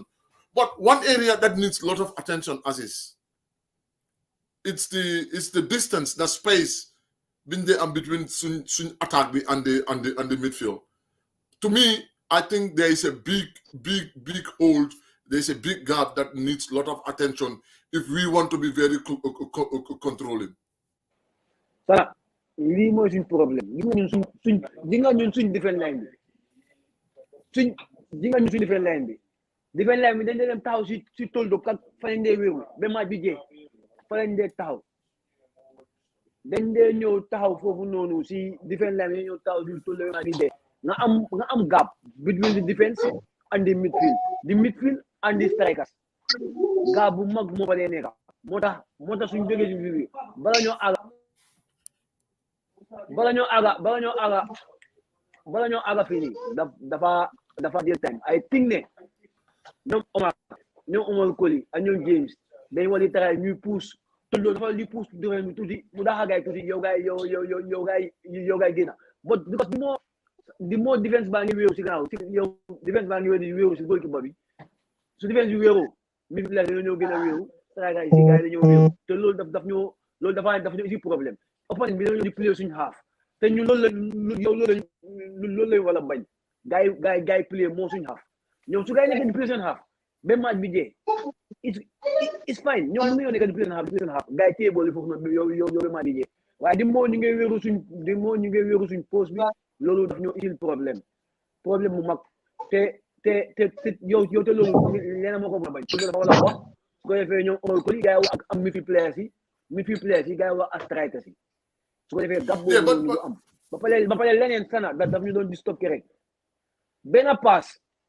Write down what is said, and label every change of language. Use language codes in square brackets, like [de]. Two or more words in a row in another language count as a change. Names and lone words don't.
[en] But one area that needs a lot of attention, Aziz, it's the distance, the space between Sun attack and the midfield. To me, I think there is a big hold. There is a big gap that needs a lot of attention if we want to be very controlling. [wo] Voilà, lii mooy suñ problème ñun suñ [en] different line [wo] bi suñ [en] different line [wo] bi dañ dem taxaw si Toldo kat fa lañ dee wéeru ba match bi jeex fa lañ dee taxaw dañ dee ñëw taxaw foofu noonu si [en] different line [wo] bi ñëw taxaw si Toldo match bi jeex nga am [en] gap between the defense and the midfield and the strikers [wo] gap bu mag moo fa dee nekk moo tax suñ jógee si bi bala ñoo aga fini dafa jël time [en] I think [wo] ne ñoom Omar Colley ak ñoom James dañ war di taxaw ñuy pousse Toldo dafa li pousse defee mi tuuti mu daxa gaay tuuti yow gaay génn [en] but because [wo] di moo defense baa ngi wéeru si gannaaw yow defense baa ngi wéeru si goalkeeper bi su defense bi wéeru mi la ñoo gën a wéeru traga yi si gaay dañoo wéeru te loolu dafa isi problème opponent bi dañoo di play suñu half te ñu loolu lañ wala bañ gaay play moo suñu half ñoom su gaay nekk di play seen half même match bi jee [en] it's fine [wo] ñoom ñu nekk di play seen half gaay téye boole foofu noonu yow match bi jee waaye di moo ñu ngi wéeru suñ poste bi loolu daf ñu indil problème mu mag te yow te loolu leena moo ko bañ loolu dafa war a wax su ko defee ñoom Omar Colley gars yi wax ak am [en] midfield players [wo] yi gars yi wax ak strikers yi su ko defee gab boobu ñu am ba pare leneen sana daf ñu doon di stocké rek benn passe